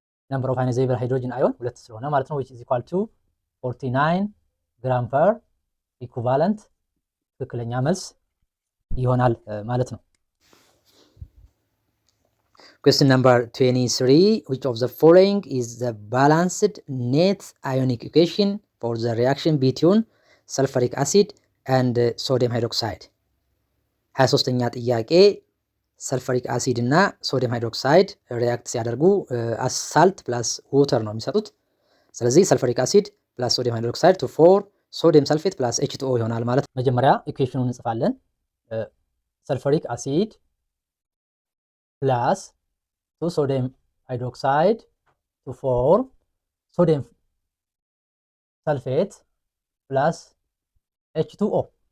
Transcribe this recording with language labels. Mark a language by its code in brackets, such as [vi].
[en] number of ionizable hydrogen ion 2 [am] ስለሆነ ማለት ነው [en] which is equal to 49 [am] ግራም ፐር ኢኩቫለንት ትክክለኛ መልስ ይሆናል ማለት ነው። [en] Question number 23. Which of the following is the balanced net ionic equation for the reaction between sulfuric acid and sodium hydroxide? [am] 23ኛ ጥያቄ ሰልፈሪክ አሲድ እና ሶዲየም ሃይድሮክሳይድ ሪያክት ሲያደርጉ ሳልት ፕላስ ወተር ነው የሚሰጡት። ስለዚህ ሰልፈሪክ አሲድ ፕላስ ሶዲየም ሃይድሮክሳይድ ቱ ፎር ሶዲየም ሰልፌት ፕላስ H2O ይሆናል ማለት ነው። መጀመሪያ ኢኩዌሽኑን እንጽፋለን። ሰልፈሪክ አሲድ ፕላስ ቱ ሶዲየም ሃይድሮክሳይድ ቱ ፎር ሶዲየም ሰልፌት ፕላስ H2O